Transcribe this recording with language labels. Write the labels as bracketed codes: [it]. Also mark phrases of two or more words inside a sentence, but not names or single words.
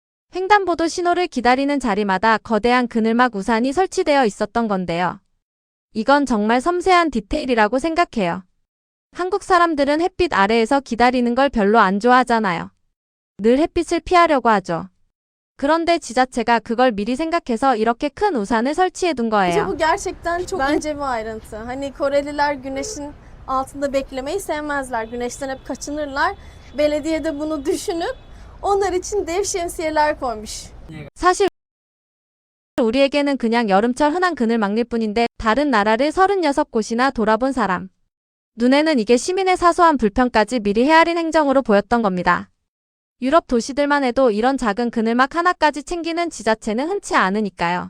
[ko] 횡단보도 신호를 기다리는 자리마다 거대한 그늘막 우산이 설치되어 있었던 건데요. 이건 정말 섬세한 디테일이라고 생각해요. 한국 사람들은 햇빛 아래에서 기다리는 걸 별로 안 좋아하잖아요. 늘 햇빛을 피하려고 하죠. 그런데 지자체가 그걸 mi리 생각해서 이렇게 큰 우산을 설치해 둔 [tr] Bence [ko] 거예요. [tr] bu gerçekten çok ince bir ayrıntı. Hani Koreliler güneşin altında beklemeyi sevmezler. Güneşten hep kaçınırlar. Belediye de bunu düşünüp onlar için dev şemsiyeler koymuş. [ko] 사실 우리에게는 그냥 여름철 흔한 그늘막일 뿐인데 다른 나라를 36곳이나 돌아본 사람. 눈에는 이게 시민의 사소한 불편까지 미리 헤아린 행정으로 보였던 겁니다. 유럽 도시들만 해도 이런 작은 그늘막 하나까지 챙기는 지자체는 흔치 않으니까요.